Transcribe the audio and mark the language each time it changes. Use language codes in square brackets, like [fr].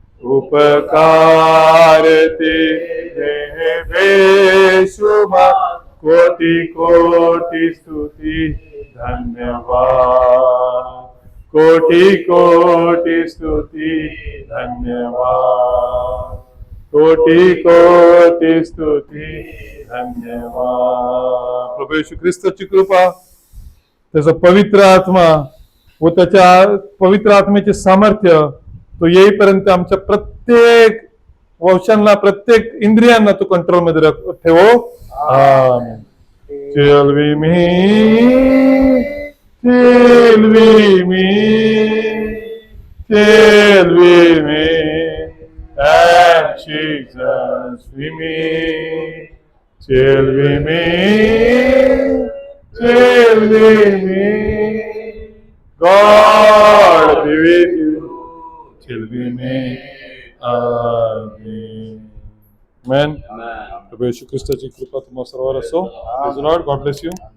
[hi] उपकार तेरे हैं बेशुमार, कोटि कोटि स्तुति धन्यवाद, कोटि कोटि स्तुति धन्यवाद, कोटि कोटि स्तुति धन्यवाद। [mr] प्रभू येशू ख्रिस्ताची कृपा, त्याचा पवित्र आत्मा व त्याच्या पवित्र आत्म्याचे सामर्थ्य तो येईपर्यंत आमच्या प्रत्येक वंशांना, प्रत्येक इंद्रियांना तो कंट्रोल मध्ये ठेवो. [en] Amen. Till we meet, till we meet, till we meet, and Jesus we meet, till we meet, till we meet. God be with you till we meet again. Amen. Amen. [mr] प्रभू येशू ख्रिस्ताची कृपा तुम्हा सर्वांवर असो. [en] Praise the Lord. God bless you.